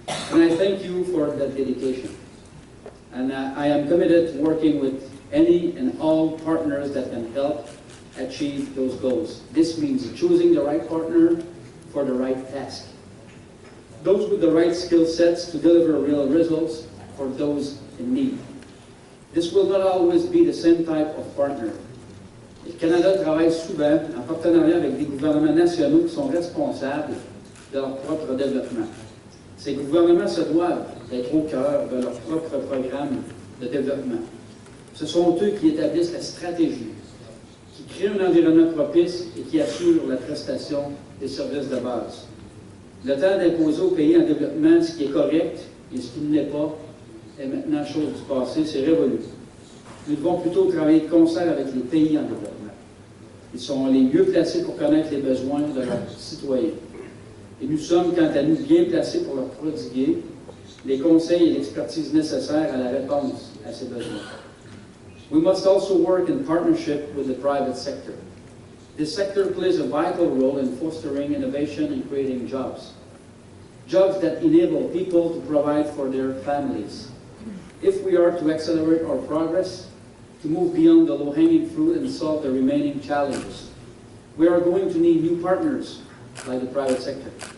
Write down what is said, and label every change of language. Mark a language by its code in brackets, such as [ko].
[en] And I thank you for that dedication. And I am committed to working with any and all partners that can help achieve those goals. This means choosing the right partner for the right task. Those with the right skill sets to deliver real results for those in need. This will not always be the same type of partner. [fr] Le Canada travaille souvent en partenariat avec des gouvernements nationaux qui sont responsables de leur propre développement. Ces gouvernements se doivent d'être au cœur de leur propre programme de développement. Ce sont eux qui établissent la stratégie, qui créent un environnement propice et qui assurent la prestation des services de base. Le temps d'imposer aux pays en développement ce qui est correct et ce qui ne l'est pas est maintenant chose du passé, c'est révolu. Nous devons plutôt travailler de concert avec les pays en développement. Ils sont les mieux placés pour connaître les besoins de leurs citoyens. Et nous sommes, quant à nous, bien placés pour leur prodiguer les conseils et l'expertise nécessaires à la réponse à ces besoins. [en] We must also work in partnership with the private sector. This sector plays a vital role in fostering innovation and creating jobs. Jobs that enable people to provide for their families. If we are to accelerate our progress, to move beyond the low-hanging fruit and solve the remaining challenges, we are going to need new partners like the private sector.